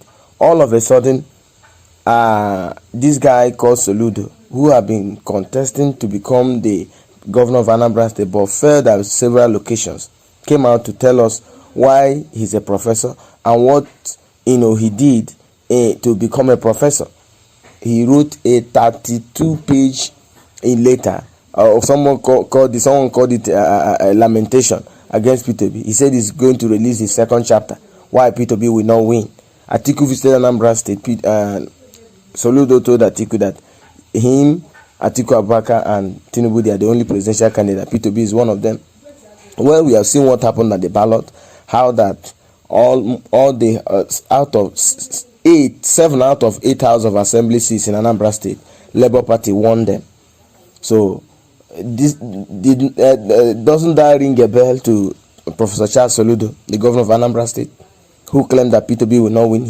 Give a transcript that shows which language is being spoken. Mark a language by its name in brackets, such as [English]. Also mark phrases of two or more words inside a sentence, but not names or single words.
[English] All of a sudden, this guy called Soludo, who had been contesting to become the governor of Anambra State but failed at several locations, came out to tell us why he's a professor and what he did to become a professor. He wrote a 32-page letter. Someone called it a lamentation against Peter Obi. He said he's going to release his second chapter, why Peter Obi will not win. Atiku visited Anambra State. Soludo told Atiku that him, Atiku Abubakar, and Tinubu, they are the only presidential candidate. Peter Obi is one of them. Well, we have seen what happened at the ballot, how that all the out of 7 out of 8 House of Assembly seats in Anambra State, Labour Party won them. So this doesn't that ring a bell to Professor Charles Soludo, the governor of Anambra State, who claimed that Peter Obi will not win?